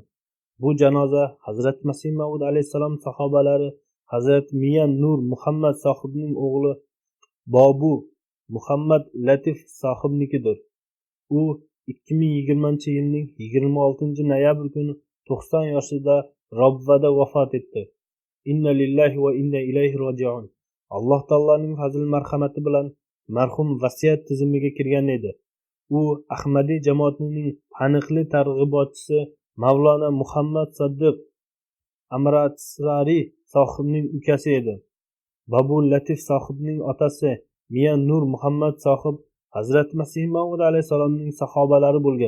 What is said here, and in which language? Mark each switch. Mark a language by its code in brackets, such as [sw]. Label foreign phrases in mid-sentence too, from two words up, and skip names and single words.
[uz] Bu janoza Hazrat Masih Maud alayhissalom sahobalari Hazrat Miyan Nur Muhammad sohibning o'g'li Bobu Muhammad Latif sohibnikidir. U 2020-yilning 26-noyabr kuni 90 yoshida Robbada vafot etdi. [ar] إنا لله وإنا إليه راجعون. [uz] Alloh taoloning fazl marhamati bilan marhum vasiyat tizimiga kirgan edi. U Ahmadiy jamoatining taniqli targ'ibotchisi Mavlona Muhammad Sodiq Amratsari sohibning ukasi edi. Babu Latif sohibning otasi Miyan Nur Muhammad sohib Hazrat Masih Maud alayhissalomning sahobalari bo'lgan.